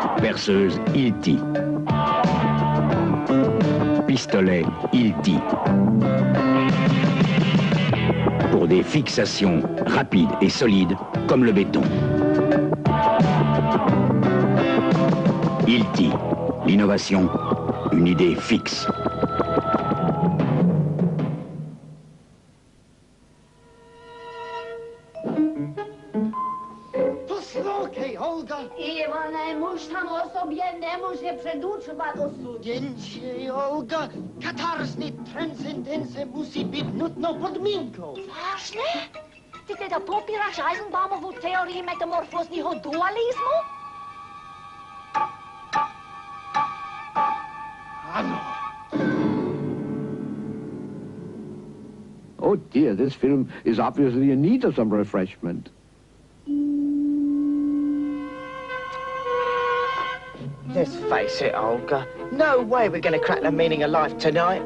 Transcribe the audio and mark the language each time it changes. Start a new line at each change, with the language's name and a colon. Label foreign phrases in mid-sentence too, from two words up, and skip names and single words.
French: Perceuse, il tille. Pistolet, il tille. Pour des fixations rapides et solides comme le béton. Il tille. L'innovation, une idée fixe.
Czech: Poslouchej, Olga. Ivane, muž tam o sobě nemůže předurčovat osud. Jenže, Olga, katarzní transcendence musí být nutnou podmínkou. Vážně? Ty teda popíráš Eisenbaumovu teorii metamorfózního dualismu? Ano.
English: Oh dear, this film is obviously in need of some refreshment. Let's face it, Olga. No way we're going to crack the meaning of life tonight.